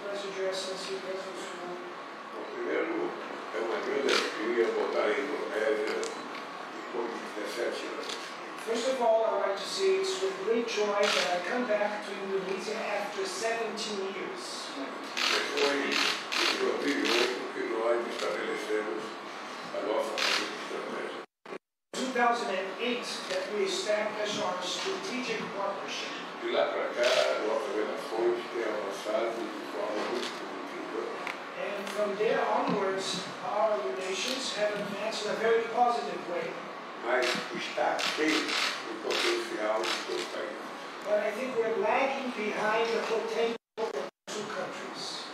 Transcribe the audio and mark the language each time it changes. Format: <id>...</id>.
<en>President, Your Excellency, President School.</en> <pt>Primeiro, é uma grande alegria voltar à Indonésia depois de 17 anos.</pt> <en>First of all, I would like to say it's with great joy that I come back to Indonesia after 17 years.</en> <pt>Foi em 2008 que nós estabelecemos a nossa estratégia.</pt> <en>2008 that we established our strategic partnership.</en> <pt>De lá para cá, nossas relações têm avançado de forma muito positiva.</pt> <en>And from there onwards, our relations have advanced in a very positive way.</en> <pt>Mas está aquém do potencial de todo o país.</pt> <en>But I think we're lagging behind the potential of the two countries.</en>